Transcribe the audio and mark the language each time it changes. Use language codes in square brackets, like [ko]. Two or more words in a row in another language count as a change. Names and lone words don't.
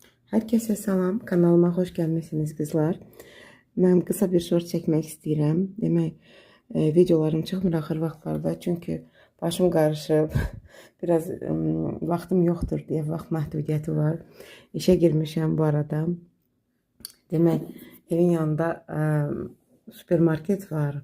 [tr] Herkese salam, kanalıma hoş gelmişsiniz kızlar. Ben kısa bir short çekmek istəyirəm. [az] Demək, videolarım çıxmır axır vaxtlarda, çünki başım qarışıb, biraz vaxtım yoxdur deyə vaxt məhdudiyyəti var. İşə girmişəm bu arada. Demək, evin yanında supermarket var.